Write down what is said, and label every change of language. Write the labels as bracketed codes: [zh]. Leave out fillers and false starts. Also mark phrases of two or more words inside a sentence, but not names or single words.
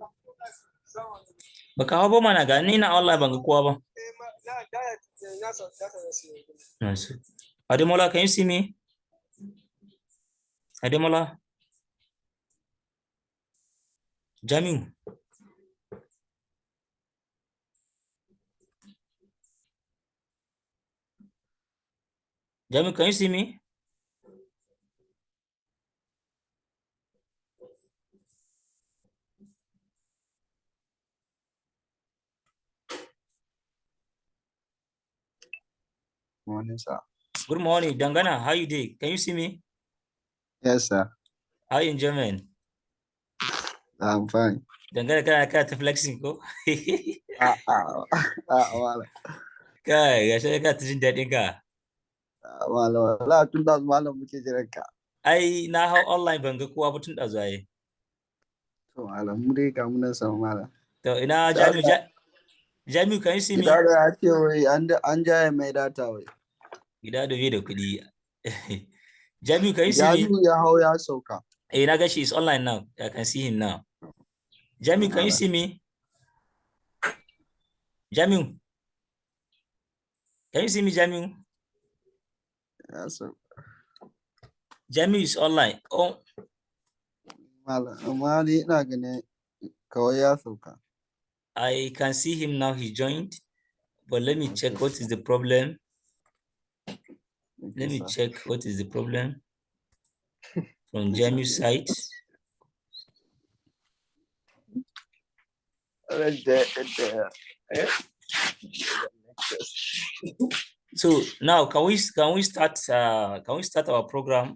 [ha] Baka hau ba mana ga ni na online ban ga kowa ba. [en] Nice. Ademola, can you see me? Ademola. Jamiu. Jamiu, can you see me? Morning, sir. Good morning, Dangana. How you doing? Can you see me? Yes, sir. How you in German? I'm fine. [ha] Dangana kana ta flexing ko? Wala. Kai, gashi ka ta jin daɗin ka. Wala, wala tun da malam muke jiran ka. Ai na hau online ban ga kowa ba tun da zuwa yi. To malam mu dai ga munan sama malam. To ina [en] Jamiu Jamiu, can you see me? [ha] Gida da ya ce wai an jaya mai data wai. Gida da bai da kuɗi. [en] Jamiu, can you see me? [ha] Jamiu ya hau ya sauka. Na ga [en] she is online now. I can see him now. Jamiu, can you see me? Jamiu. Can you see me, Jamiu? [ha] Ya sauka. [en] Jamiu is online. Oh. [ha] Malam, amma ni ina ganin kawai ya sauka. [en] I can see him now. He joined. But let me check what is the problem. Let me check what is the problem from Jamiu's side. So now can we start our program?